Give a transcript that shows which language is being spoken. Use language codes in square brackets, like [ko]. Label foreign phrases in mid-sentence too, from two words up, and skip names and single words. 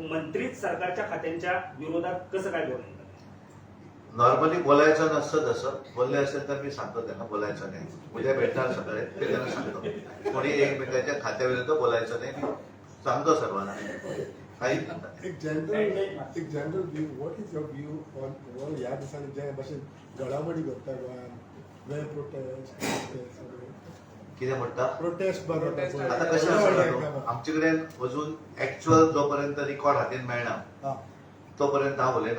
[mr] मंत्रीच सरकारच्या खात्यांच्या विरोधात कसं काय बोलणार? नॉर्मली बोलायचं नसतं तसं. बोलले असेल तर मी सांगतो त्यांना बोलायचं नाही. उद्या भेटणार सगळे ते त्यांना सांगतो कोणी एकमेकाच्या खात्याविरुद्ध बोलायचं नाही. मी सांगतो सर्वांना काही [en] एक general view what is your view on overall [kok] ह्या दिसांनी जे भाशेन घडामोडी घडटा गोंयांत [en] well protest [kok] कितें म्हणटा प्रोटेस्ट आता कशें आसा आमचे कडेन अजून एक्च्युअल जोपर्यंत रिकॉर्ड हातीन मेळना तोपर्यंत हांव उलयना.